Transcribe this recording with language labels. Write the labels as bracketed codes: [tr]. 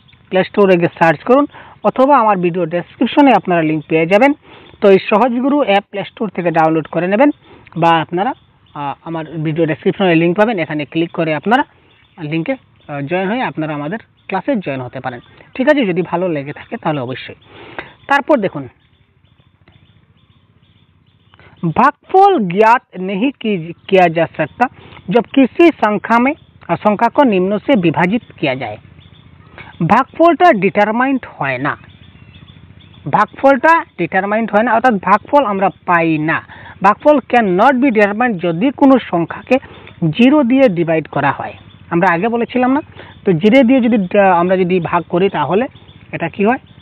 [bn] Play স্টোরে গিয়ে search করুন, অথবা আমার ভিডিও ডেসক্রিপশনে আপনারা লিঙ্ক পেয়ে যাবেন। তো এই সহজগুরু অ্যাপ প্লে স্টোর থেকে ডাউনলোড করে নেবেন, বা আপনারা আমার ভিডিও ডেসক্রিপশনে লিঙ্ক পাবেন, এখানে ক্লিক করে আপনারা লিঙ্কে জয়েন হয়ে আপনারা আমাদের ক্লাসে জয়েন হতে পারেন। ঠিক আছে, যদি ভালো লেগে থাকে তাহলে অবশ্যই। তারপর দেখুন, [hi] भागफल ज्ञात नहीं किया जा सकता जब किसी संख्या को निम्न से विभाजित किया जाए। [bn] भागफलটা ডিটারমাইন্ড হয় না, ভাগফলটা ডিটারমাইন্ড হয় না, অর্থাৎ ভাগফল আমরা পাই না। ভাগফল [en] can not be determined [bn] যদি কোনো সংখ্যাকে 0 দিয়ে ডিভাইড করা হয়। আমরা আগে বলেছিলাম না, তো 0 দিয়ে যদি আমরা যদি ভাগ করি তাহলে এটা কি হয়?